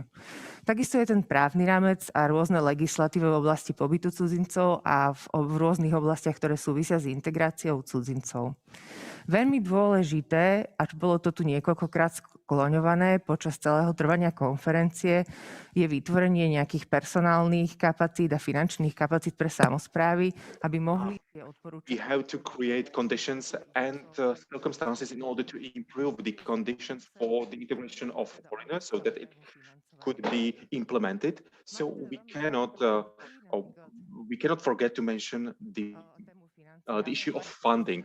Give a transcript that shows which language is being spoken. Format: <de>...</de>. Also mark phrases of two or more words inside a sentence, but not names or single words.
<sk>Takisto je ten právny rámec a rôzne legislatívy v oblasti pobytu cudzincov a v rôznych oblastiach, ktoré súvisia s integráciou cudzincov. Veľmi dôležité, až bolo to tu niekoľkokrát skloňované počas celého trvania konferencie, je vytvorenie nejakých personálnych kapacít a finančných kapacít pre samosprávy, aby mohli tie odporúčania.</sk> <en>We have to create conditions and circumstances in order to improve the conditions for the integration of foreigners so that it could be implemented. So we cannot forget to mention the issue of funding.</en>